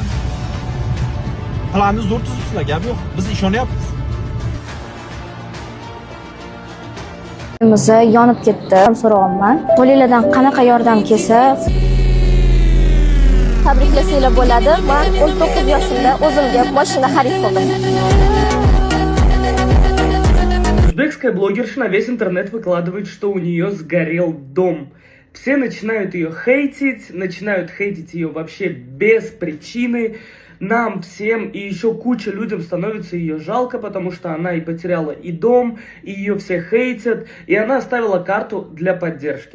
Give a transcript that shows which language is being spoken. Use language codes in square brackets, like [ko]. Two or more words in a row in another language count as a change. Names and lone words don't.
[uz] Planni zo'r tuzibsizlar, gap yo'q. Biz ishonyapmiz. Uyimiz yonib ketdi. So'rayapman. Qo'lingizdan qanaqa yordam kelsa tabriklasanglar bo'ladi. Men 19 yoshimda o'zimga mashina xarid qildim. [ru] Узбекская блогерша на весь интернет выкладывает, что у нее сгорел дом. Все начинают ее хейтить, начинают хейтить ее вообще без причины. Нам всем и еще куча людям становится ее жалко, потому что она и потеряла и дом, и ее все хейтят, и она оставила карту для поддержки.